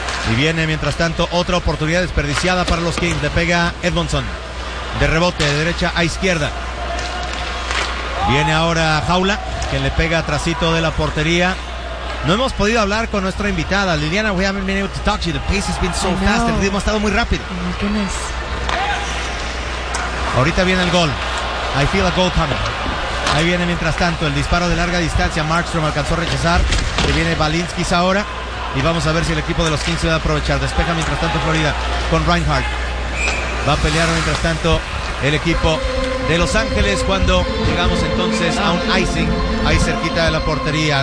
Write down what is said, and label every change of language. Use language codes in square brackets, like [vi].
[es] Y viene mientras tanto otra oportunidad desperdiciada para los Kings. Le pega Edmondson. De rebote de derecha a izquierda. Viene ahora Jaula, que le pega atrasito de la portería. No hemos podido hablar con nuestra invitada, Liliana. [en] We haven't been able to talk to you. The pace has been so fast. [es] El ritmo ha estado muy rápido. Ahorita viene el gol. [en] I feel a goal coming. [es] Ahí viene mientras tanto el disparo de larga distancia. Markstrom alcanzó a rechazar. Y viene Valinskis ahora. Y vamos a ver si el equipo de los 15 va a aprovechar. Despeja mientras tanto Florida con Reinhardt. Va a pelear mientras tanto el equipo de Los Ángeles cuando llegamos entonces a un icing ahí cerquita de la portería.